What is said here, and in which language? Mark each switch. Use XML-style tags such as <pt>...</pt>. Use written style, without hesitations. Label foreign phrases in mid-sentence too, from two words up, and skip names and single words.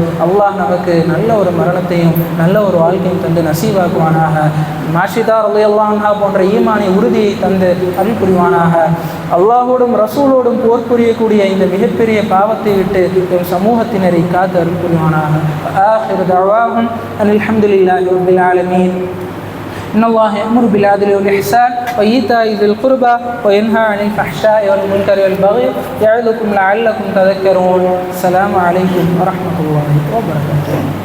<ta>அல்லாஹ் நமக்கு நல்ல ஒரு மரணத்தையும் நல்ல ஒரு வாழ்க்கையும் தந்து நசீவாக்குவானாக. மாஷிதா</ta> <ar>رضي الله عنها</ar> <ta>போன்ற ஈமானை உறுதியை தந்து அருள் புரிவானாக. அல்லாஹோடும் ரசூலோடும் போர் புரியக்கூடிய இந்த மிகப்பெரிய பாவத்தை விட்டு எம் சமூகத்தினரை காத்து அருள் புரிவானாக.</ta> <ar>آخر دعواهم الحمد لله رب العالمين. إن الله يأمر بالعدل والإحسان وإيتاء ذي القربى وينهى عن الفحشاء والمنكر والبغي يعظكم لعلكم تذكرون. السلام عليكم ورحمة الله وبركاته.</ar>